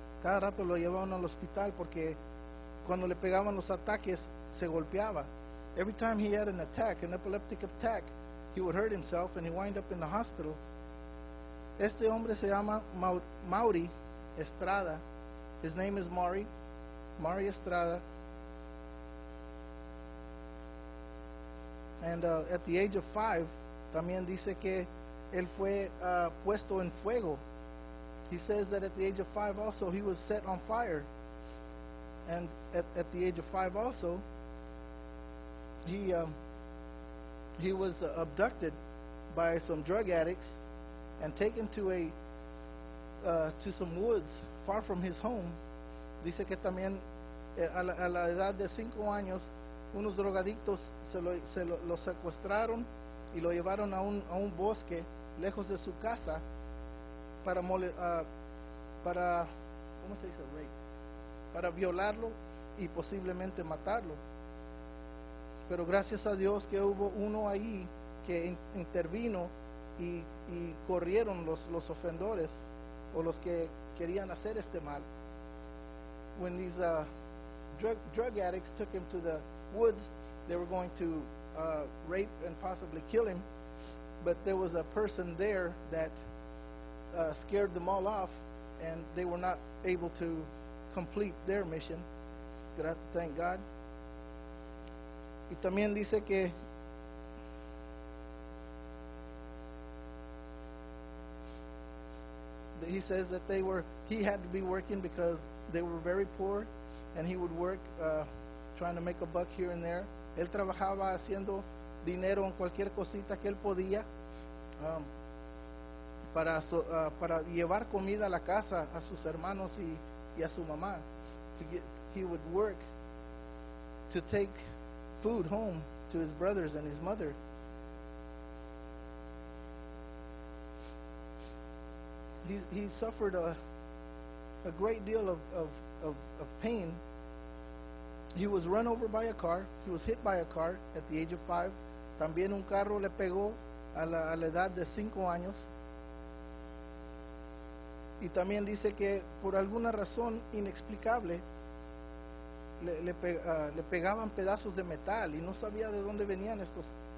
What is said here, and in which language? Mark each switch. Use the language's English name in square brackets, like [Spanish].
[Spanish] Cada rato lo llevaban al hospital porque cuando le pegaban los ataques se golpeaba. [English] Every time he had an attack, an epileptic attack, he would hurt himself and he wound up in the hospital. [Spanish] Este hombre se llama Maury Estrada. [English] His name is Maury Estrada. And at the age of 5, [Spanish] también dice que él fue puesto en fuego. [English] He says that at the age of 5 also he was set on fire. And at the age of 5 also, he was abducted by some drug addicts and taken to some woods far from his home. [Spanish] Dice que también a la edad de 5 años, unos drogadictos lo secuestraron y lo llevaron a un bosque lejos de su casa para ¿cómo se dice? Rape. Para violarlo y posiblemente matarlo. Pero gracias a Dios que hubo uno ahí que intervino y corrieron los ofendores o los que querían hacer este mal. [English] When these drug addicts took him to the woods, they were going to rape and possibly kill him, but there was a person there that scared them all off, and they were not able to complete their mission. Thank God. [Spanish] Y también dice que [English] he says that he had to be working because they were very poor, and he would work trying to make a buck here and there. [Spanish] Él trabajaba haciendo dinero en cualquier cosita que él podía para llevar comida a la casa a sus hermanos y a su mamá. [English] He would work to take food home to his brothers and his mother. He suffered a great deal of pain. He was run over by a car. He was hit by a car at the age of 5. [Spanish] También un carro le pegó a la edad de 5 años. Y también dice que por alguna razón inexplicable le pegaban pedazos de metal y no sabía de dónde venían estos